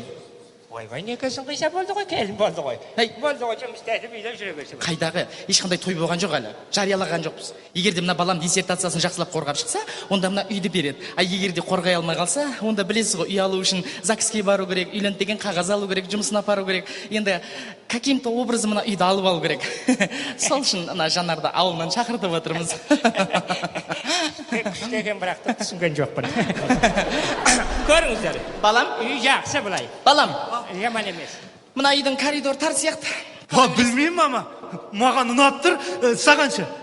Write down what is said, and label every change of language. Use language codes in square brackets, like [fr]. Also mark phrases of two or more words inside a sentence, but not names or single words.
[kk] Ойбай, некесін қиса болды ғой, келін болды ғой. Болды ғой, жұмысты әтіп үйден жүре берсің. Қайдағы, ешқандай той болған жоқ әлі. Жариялаған жоқпыз. Егер де мына балам диссертациясын жақсылап қорғап шықса, онда мына үйді береді. Егер де қорғай алмай қалса, онда білесіз ғой, үй алу үшін ЗАГСке бару керек, үйленді деген қағаз алу керек, жұмысын апару керек. Енді [ru] каким-то образы [kk] мына үйді алып алу керек. Сол үшін ана Жанарды ауылынан шақыртып отырмыз. Күштеген бірақ түсінген жоқпын. Көріңіздер. Балам? Үй жақсы былай. Балам? Жаман емес. Мына үйдің коридор тар сияқты. Білмеймін мама. Маған ұнап тұр, сағанша.